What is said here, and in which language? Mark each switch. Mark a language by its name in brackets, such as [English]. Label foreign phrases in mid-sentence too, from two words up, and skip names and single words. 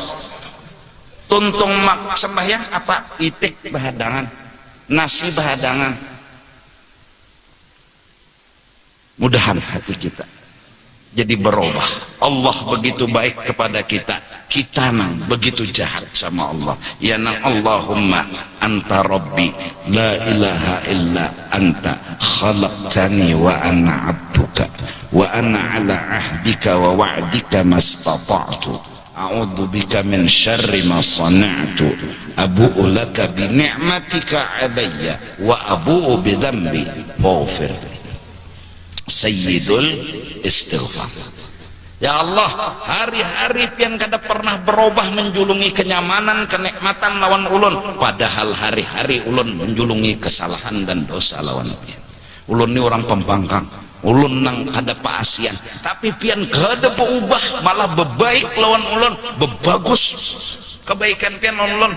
[Banjar] Tuntung mak sembahyang apa? Itik bahadangan, nasi bahadangan. Mudahan hati kita jadi berubah. Allah begitu baik kepada kita, kita nang begitu jahat sama Allah. [Arabic] Ya nang اللهم أنت ربي لا إله إلا أنت خلقتني وأنا عبدك وأنا على عهدك ووعدك ما استطعت أعوذ بك من شر ما صنعت أبوء لك بنعمتك علي وأبوء بذنبي فاغفر لي. سيد الاستغفار. يا الله, [Banjar] hari-hari pian kada pernah berubah menjulungi kenyamanan, kenikmatan lawan ulun, padahal hari-hari ulun menjulungi kesalahan dan dosa lawan pian. Ulun ni orang pembangkang, ulun nang kada paasian, tapi pian kada berubah, malah bebaik lawan ulun, bebagus kebaikan pian lawan ulun.